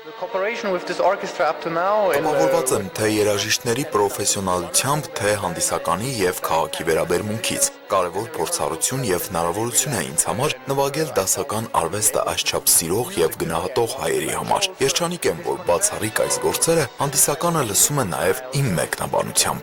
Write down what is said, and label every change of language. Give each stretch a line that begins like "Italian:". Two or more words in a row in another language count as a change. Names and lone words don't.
English: cooperation with this orchestra up to now in
Armenian: Տպավորված եմ թե երաժիշտների պրոֆեսիոնալությամբ, թե հանդիսականի եւ քաղաքի վերաբերմունքից։ Կարևոր փորձառություն եւ հնարավորություն է ինձ համար նվագել դասական արվեստը այսչափ սիրող եւ գնահատող հայերի համար։ Երջանիկ եմ, որ բացառիկ այս գործերը հանդիսականը լսում է նաեւ իմ մեկնաբանությամբ։